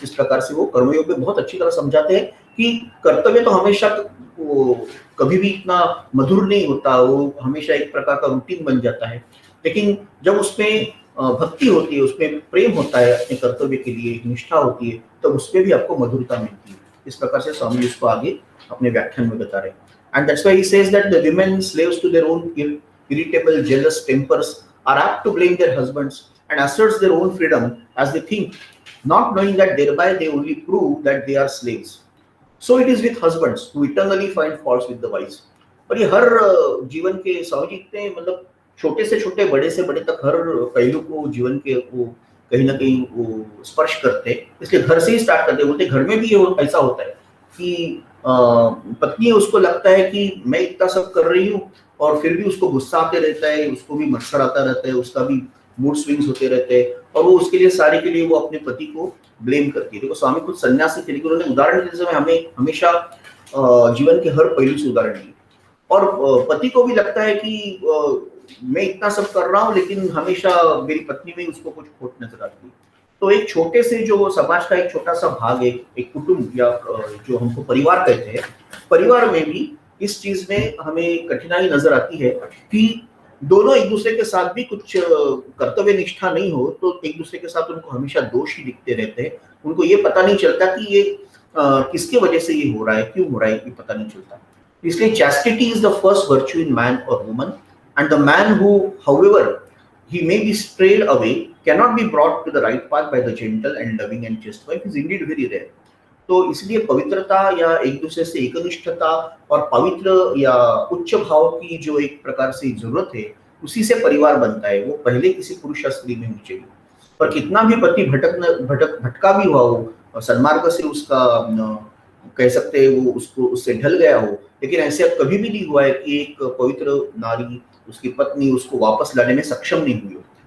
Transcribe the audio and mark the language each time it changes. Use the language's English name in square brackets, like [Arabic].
[Hindi] इस प्रकार से वो कर्मयोग में बहुत अच्छी तरह समझाते हैं कि कर्तव्य तो हमेशा वो कभी भी इतना मधुर नहीं होता, वो हमेशा एक प्रकार का रूटीन बन जाता है, लेकिन जब उसमें भक्ति होती है, उसमें प्रेम होता है अपने कर्तव्य के लिए, निष्ठा होती है, तब उसमें भी आपको मधुरता मिलती है। इस प्रकार से स्वामी उसको आगे अपने व्याख्यान में बता रहे हैं। [English] And that's why he says that the women slaves to their own irritable jealous tempers are apt to blame their husbands and asserts their own freedom as they think, not knowing that thereby they only prove that they are slaves. So it is with husbands who eternally find faults with the wives. [Hindi] और ये हर जीवन के स्वामी जी इतने मतलब छोटे से छोटे, बड़े से बड़े तक हर पहलू को जीवन के वो कहीं ना कहीं वो स्पर्श करते हैं, इसलिए घर से ही स्टार्ट करते हैं। बोलते घर में भी ऐसा होता है कि पत्नी उसको लगता है कि मैं इतना सब कर रही हूँ और फिर भी उसको गुस्सा आते रहता है, उसको भी मत्सर आता रहता है, उसका भी मूड स्विंग्स होते रहते हैं, और वो उसके लिए सारे के लिए वो अपने पति को ब्लेम करती है। देखो स्वामी खुद सन्यासी थे, लेकिन उन्होंने उदाहरण देते समय हमें हमेशा जीवन के हर पहलू से उदाहरण दिए। और पति को भी लगता है कि मैं इतना सब कर रहा हूँ लेकिन हमेशा मेरी पत्नी में उसको कुछ खोट नजर आती है। तो एक छोटे से जो समाज का एक छोटा सा भाग है, एक कुटुंब या जो हमको परिवार कहते हैं, परिवार में भी इस चीज में हमें कठिनाई नजर आती है कि दोनों एक दूसरे के साथ भी कुछ कर्तव्य निष्ठा नहीं हो तो एक दूसरे के साथ उनको हमेशा दोष ही दिखते रहते हैं। उनको ये पता नहीं चलता कि ये किसके वजह से ये हो रहा है, क्यों हो रहा है, ये पता नहीं चलता। [English] इसलिए chastity is the first virtue in man or woman, and the man who, however he may be strayed away, cannot be brought to the right path by the gentle and loving and chaste wife, is indeed very rare. [Hindi] तो इसलिए पवित्रता या एक दूसरे से एकनिष्ठता और पवित्र या उच्च भाव की जो एक प्रकार से जरूरत है, उसी से परिवार बनता है। वो पहले किसी पुरुष या स्त्री में होनी चाहिए। पर कितना भी पति भटका भी हुआ हो, सन्मार्ग से उसका कह सकते हैं वो उसको उससे ढल गया हो, लेकिन ऐसे कभी भी नहीं हुआ है कि एक पवित्र नारी, उसकी पत्नी उसको वापस लाने में सक्षम नहीं हुई हो।